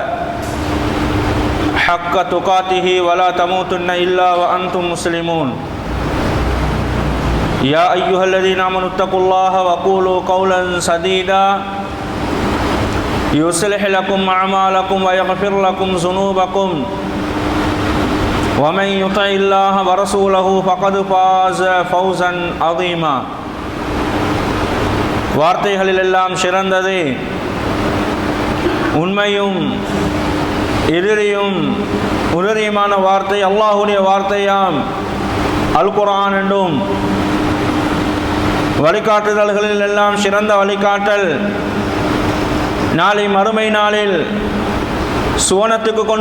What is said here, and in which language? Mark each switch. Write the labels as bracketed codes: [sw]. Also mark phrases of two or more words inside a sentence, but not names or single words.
[ar] حق تقاته ولا تموتن إلا وأنتم مسلمون يا أيها الذين آمنوا اتقوا الله وقولوا قولا سديدا يصلح لكم أعمالكم ويغفر لكم ذنوبكم ومن يطع الله ورسوله فقد فاز فوزا عظيما [ta] வார்த்தைகளில் எல்லாம் சிறந்தது உண்மையும் உறுதியுமான வார்த்தை அல்லாஹ்வுடைய வார்த்தையாம் அல் குர்ஆன் என்றும் வழிகாட்டுதல்களில் எல்லாம் சிறந்த வழிகாட்டல் நாளை மறுமை நாளில் சுவனத்துக்கு கொண்டு